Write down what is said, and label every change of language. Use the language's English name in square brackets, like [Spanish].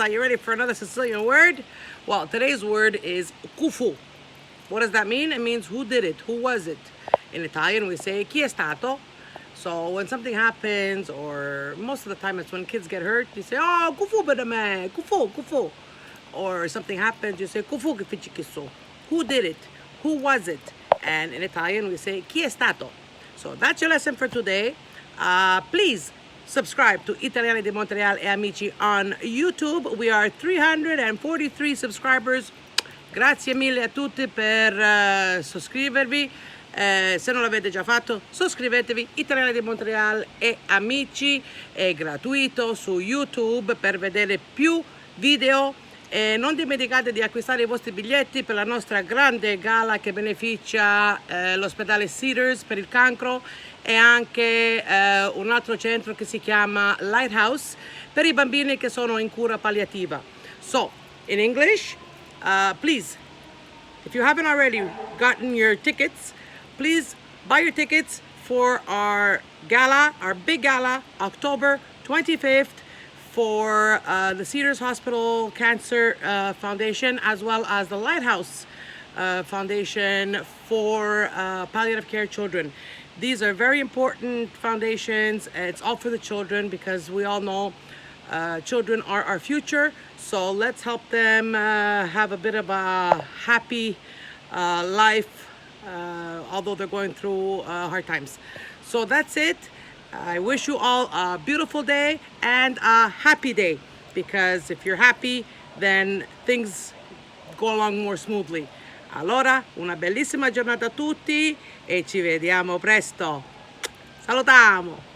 [English] Are you ready for another Sicilian word? Well, today's word is cufu. What does that mean? It means who did it, who was it. In Italian, we say [Italian] chi è stato. [English] So when something happens, or most of the time it's when kids get hurt, you say, oh, [Sicilian] cufu per me, cufu, cufu. [English] Or something happens, you say, [Sicilian] cufu che feci questo. [English] Who did it? Who was it? And in Italian, we say, [Italian] chi è stato? [English] So that's your lesson for today. Please subscribe to Italiani di Montreal e Amici on YouTube. We are 343 subscribers. [Italian] Grazie mille a tutti per iscrivervi. Se non l'avete già fatto, iscrivetevi. Italiani di Montreal e Amici è gratuito su YouTube per vedere più video. E non dimenticate di acquistare i vostri biglietti per la nostra grande gala che beneficia l'ospedale Cedars per il cancro e anche un altro centro che si chiama Lighthouse per i bambini che sono in cura palliativa. [English] So, in English, please, if you haven't already gotten your tickets, please buy your tickets for our gala, our big gala, October 25th. For the Cedars Hospital Cancer Foundation, as well as the Lighthouse Foundation for palliative care children. These are very important foundations. It's all for the children because we all know children are our future. So let's help them have a bit of a happy life, although they're going through hard times. So that's it. I wish you all a beautiful day and a happy day, because if you're happy, then things go along more smoothly. [Italian] Allora, una bellissima giornata a tutti e ci vediamo presto. Salutiamo!